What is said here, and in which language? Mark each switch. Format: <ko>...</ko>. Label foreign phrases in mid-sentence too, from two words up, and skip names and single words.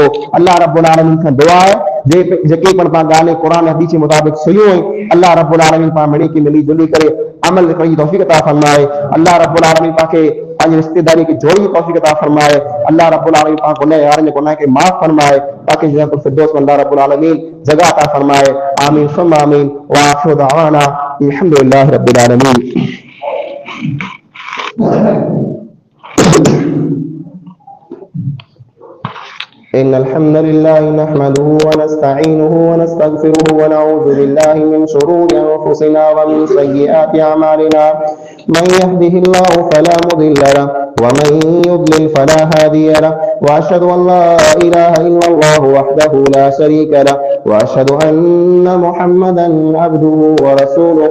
<ar>الله رب العالمين</ar> <sd>खां दुआ है जेके पण तव्हां ॻाल्हियूं क़ुरान हदीस जे मुताबिक़ सुनियूं आहिनि,</sd> <ar>الله رب العالمين</ar> <sd>पाण मिली की मिली जुली करे अमल करण जी तौफ़ीक़ अता फरमाए।</sd> <ar>الله رب العالمين</ar> <sd>तव्हांखे पंहिंजी रिश्तेदारी खे जोड़ण जी तौफ़ीक़ अता फरमाए।</sd> <ar>الله رب العالمين</ar> <sd>पाण गुनहगारनि जे गुनाह खे माफ़ फरमाए, ताकि</sd> <ar>جنة الفردوس</ar> <sd>में</sd> <ar>الله رب العالمين</ar> <sd>जगह अता फरमाए।</sd> <ar>آمين ثم آمين و آخر دعوانا الحمد لله رب العالمين. إن الحمد لله نحمده ونستعينه ونستغفره ونعوذ بالله من شرور أنفسنا ومن سيئات أعمالنا، من يهده الله فلا مضل له ومن يضلل فلا هادي له، وأشهد أن لا إله إلا الله وحده لا شريك له، وأشهد أن محمدا عبده ورسوله.</ar>